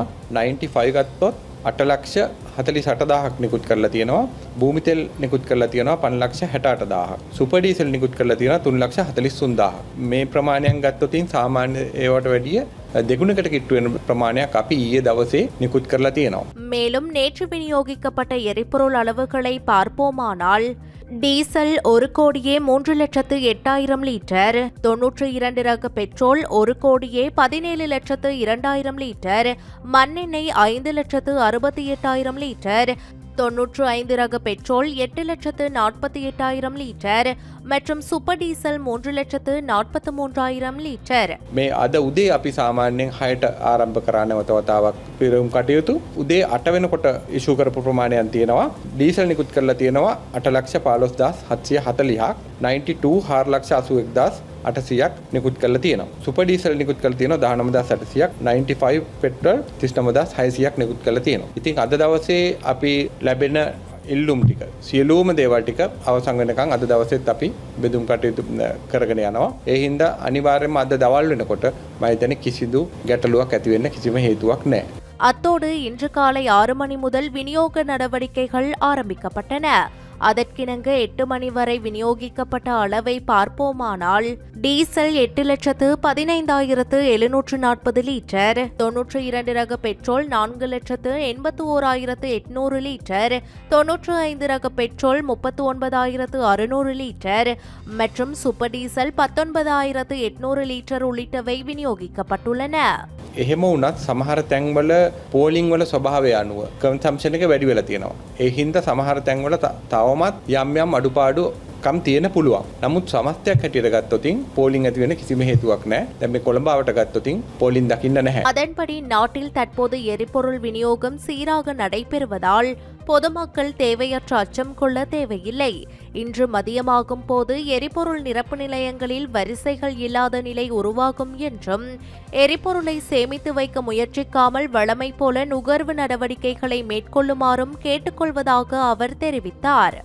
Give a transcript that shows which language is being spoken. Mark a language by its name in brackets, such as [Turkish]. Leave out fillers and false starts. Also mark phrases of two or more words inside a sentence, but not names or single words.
[Sinhala] 95 ගත්තොත් 8,48,000ක් නිකුත් කරලා තියෙනවා. භූමි තෙල් නිකුත් කරලා තියෙනවා 5,68,000ක්. සුපර් ඩීසල් නිකුත් කරලා තියෙනවා 3,43,000ක්. මේ ප්‍රමාණයන් ගත්තොතින් සාමාන්‍ය ඒවට වැඩිය දෙගුණකට කිට්ටු වෙන ප්‍රමාණයක් අපි ඊයේ දවසේ නිකුත් කරලා තියෙනවා. [Tamil] மேலும் நேற்று விநியோகிக்கப்பட்ட எரிபொருள் அளவுகளை பார்ப்போமானால் டீசல் 1,03,08,000 லிட்டர், 92 ரக பெட்ரோல் 1,17,02,000 லிட்டர், மண்ணெண்ணெய் 5,68,000 லிட்டர், 95 ரக பெட்ரோல் 8,48,000 லிட்டர் மற்றும் சூப்பர் டீசல் 3,43,000 லிட்டர். [Sinhala] මේ අද උදේ අපි සාමාන්‍යයෙන් 6ට ආරම්භ කරා නැවත වතාවක් පිරුම් කටයුතු. උදේ 8 වෙනකොට ඉෂු කරපු ප්‍රමාණයක් තියෙනවා. ඩීසල් නිකුත් කරලා තියෙනවා 8,15,740ක්, 92 4,81,800ක් නිකුත් කරලා තියෙනවා. සුපර් ඩීසල් නිකුත් කරලා තියෙනවා 19,800ක්, 95 පෙට්‍රල් 39,600ක් නිකුත් කරලා තියෙනවා. ඉතින් අද දවසේ අපි ලැබෙන ඉල්ලුම් ටික සියලුම දේවල් ටික අවසන් වෙනකන් අද දවසෙත් අපි බෙදුම් කටයුතු කරගෙන යනවා. ඒ හින්දා අනිවාර්යයෙන්ම අද දවල් වෙනකොට මම හිතන්නේ කිසිදු ගැටලුවක් ඇති වෙන්න කිසිම හේතුවක් නැහැ. [Tamil] அத்தோடு இன்று காலை 6 மணி முதல் விநியோக நடவடிக்கைகள் ஆரம்பிக்கப்பட்டன. அதற்கிணங்க 8 மணி வரை விநியோகிக்கப்பட்ட அளவை பார்ப்போமானால் டீசல் 8,15,740 லிட்டர், 92 ரக பெட்ரோல் 4,81,800 லிட்டர், 95 ரக பெட்ரோல் 39,600 லிட்டர் மற்றும் சூப்பர் டீசல் 19,800 லிட்டர் உள்ளிட்டவை விநியோகிக்கப்பட்டுள்ளன. [Sinhala] එහෙම වුණත් සමහර තැන්වල පෝලිං වල ස්වභාවය අනුව කන්සම්ප්ෂන් එක වැඩි වෙලා තියෙනවා. ඒ හින්දා සමහර තැන්වල තවමත් යම් අඩුපාඩු කම් තියෙන පුළුවන්. නමුත් සමස්තයක් හැටියට ගත්තොතින් පෝලිං ඇති වෙන කිසිම හේතුවක් නැහැ. දැන් මේ කොළඹවට ගත්තොතින් පෝලිං දකින්න නැහැ. [Tamil] அதன்படி நாட்டில் தற்போது எரிபொருள் விநியோகம் சீராக நடைபெறுவதால் பொதுமக்கள் தேவையற்ற அச்சம் கொள்ள தேவையில்லை. இன்று மதியமாகும் போது எரிபொருள் நிரப்பு நிலையங்களில் வரிசைகள் இல்லாத நிலை உருவாகும் என்றும் எரிபொருளை சேமித்து வைக்க முயற்சிக்காமல் வழமை போல நுகர்வு நடவடிக்கைகளை மேற்கொள்ளுமாறும் கேட்டுக்கொள்வதாக அவர் தெரிவித்தார்.